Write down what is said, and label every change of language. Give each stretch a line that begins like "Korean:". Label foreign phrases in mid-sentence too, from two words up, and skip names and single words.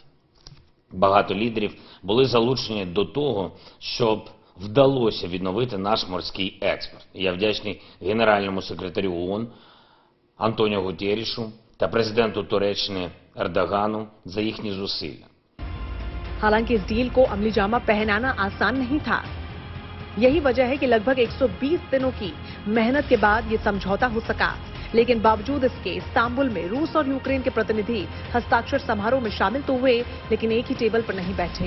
Ukrainian: Багато лідерів були залучені до того, щоб вдалося відновити наш морський експорт. Я вдячний генеральному секретарю ООН Антоніо Гутеррішу та президенту Туреччини Ердогану за їхні зусилля.
Hindi: हालांकि इस डील को अमली जामा पहनाना आसान नहीं था। यही वजह है कि लगभग 120 दिनों की मेहनत के बाद ये समझौता हो सका। लेकिन बावजूद इसके इस्तांबुल में रूस और यूक्रेन के प्रतिनिधि हस्ताक्षर समारोह में शामिल तो हुए, लेकिन एक ही टेबल पर नहीं बैठे।